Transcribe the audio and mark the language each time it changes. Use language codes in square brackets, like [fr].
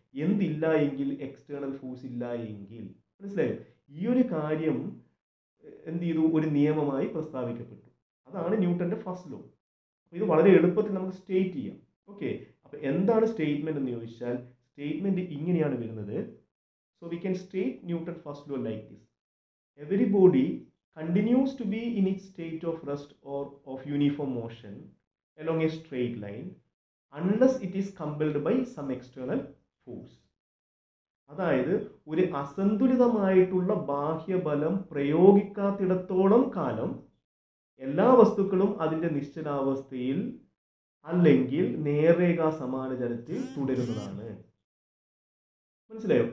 [ml] എന്തില്ല എങ്കിൽ? External force ഇല്ല എങ്കിൽ. മനസ്സിലായോ? ഈ ഒരു കാര്യം എന്ത് ചെയ്തു? ഒരു നിയമമായി പ്രസ്താവിക്കപ്പെട്ടു. അതാണ് ന്യൂട്ടന്റെ ഫസ്റ്റ് ലോ. ഇത് വളരെ എളുപ്പത്തിൽ നമുക്ക് സ്റ്റേറ്റ് ചെയ്യാം. ഓക്കെ, അപ്പോൾ എന്താണ് സ്റ്റേറ്റ്മെന്റ് എന്ന് ചോദിച്ചാൽ, സ്റ്റേറ്റ്മെന്റ് ഇങ്ങനെയാണ് വരുന്നത്. [en] So we can state Newton first law like this: every body continues to be in its state of rest or of uniform motion along a straight line unless it is compelled by some external force. [ml] അതായത് ഒരു അസന്തുലിതമായിട്ടുള്ള ബാഹ്യബലം പ്രയോഗിക്കാത്തിടത്തോളം കാലം എല്ലാ വസ്തുക്കളും അതിൻ്റെ നിശ്ചലാവസ്ഥയിൽ അല്ലെങ്കിൽ നേർരേഖാ സമാനചലനത്തിൽ തുടരുന്നതാണ്. മനസ്സിലായോ?